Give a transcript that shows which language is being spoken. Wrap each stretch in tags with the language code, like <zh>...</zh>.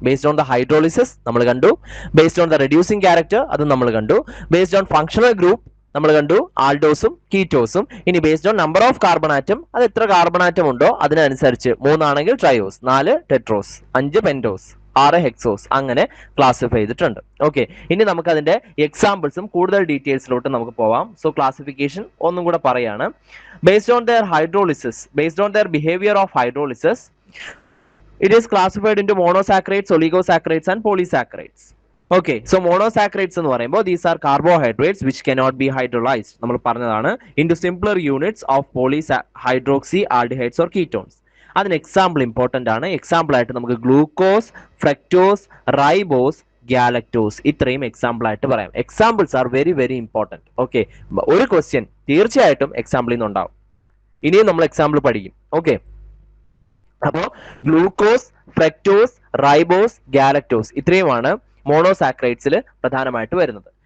<ml>Based on the hydrolysis നമ്മൾ കണ്ടു, based on the reducing character അത് നമ്മൾ കണ്ടു, ബേസ്ഡ് ഓൺ ഫങ്ഷണൽ ഗ്രൂപ്പ് നമ്മൾ കണ്ടു ആൽഡോസും കീറ്റോസും. ഇനി based on number of carbon atom, അത് എത്ര കാർബൺ ആറ്റം ഉണ്ടോ അതിനനുസരിച്ച് 3 ആണെങ്കിൽ ട്രയോസ്, 4 ടെട്രോസ്, 5 പെന്റോസ്, 6 ഹെക്സോസ്, അങ്ങനെ ക്ലാസിഫൈ ചെയ്തിട്ടുണ്ട്. ഓക്കെ, ഇനി നമുക്ക് അതിന്റെ എക്സാമ്പിൾസും കൂടുതൽ ഡീറ്റെയിൽസിലോട്ട് നമുക്ക് പോവാം. സോ ക്ലാസിഫിക്കേഷൻ ഒന്നും കൂടെ പറയാണ്.</ml> <en>Based on their hydrolysis, based on their behavior of hydrolysis, it is classified into monosaccharides, oligosaccharides and polysaccharides. Okay, so monosaccharides</en> <ml>എന്ന് പറയുമ്പോൾ</ml> <en>these are carbohydrates which cannot be hydrolyzed.</en> <ml>നമ്മൾ പറഞ്ഞതാണ്</ml> <en>into simpler units of polyhydroxy aldehydes or ketones.</en> <ml>അതിന് example important ആണ്. Example ആയിട്ട് നമുക്ക് glucose, fructose, ribose, galactose, ഇത്രയും example ആയിട്ട് പറയാം.</ml> <en>Examples are very very important.</en> <ml>Okay, ഒരു ക്വസ്റ്റ്യൻ തീർച്ചയായിട്ടും എക്സാമ്പിളിൽ നിന്ന് ഉണ്ടാവും. ഇനിയും നമ്മൾ എക്സാമ്പിൾ പഠിക്കും. ഓക്കെ, അപ്പോ ഗ്ലൂക്കോസ്, ഫ്രക്ടോസ്, റൈബോസ്, ഗാലക്ടോസ് ഇത്രയുമാണ് മോണോസാക്രൈഡ്സിൽ പ്രധാനമായിട്ട് വരുന്നത്.</ml>